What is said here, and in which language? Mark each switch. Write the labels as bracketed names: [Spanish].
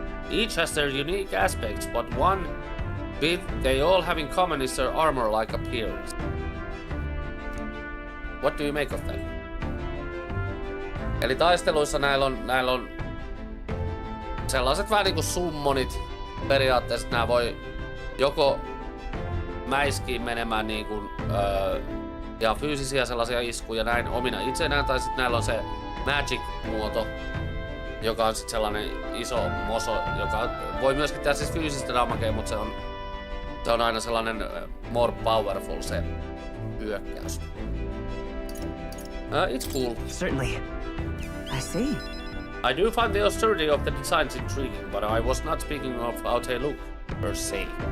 [English] Each has their unique aspects, but one bit they all have in common is their armor-like appearance. What do you make of that? [Finnish] Eli taisteluissa näillä on sellaiset vähän niinku summonit. Periaatteessa nää voi joko mäiskiin menemään niinku, ja fyysisiä sellaisia iskuja näin omina itsenään, tai sitten näillä on se magic-muoto, joka on sitten sellainen iso moso, joka voi myöskin tehdä siis fyysistä damagea, mutta se on aina sellainen [English] more powerful [Finnish] se hyökkäys. [English] It's cool. Certainly. I see. I do find the austerity of the designs intriguing, but I was not speaking of how they look, per se.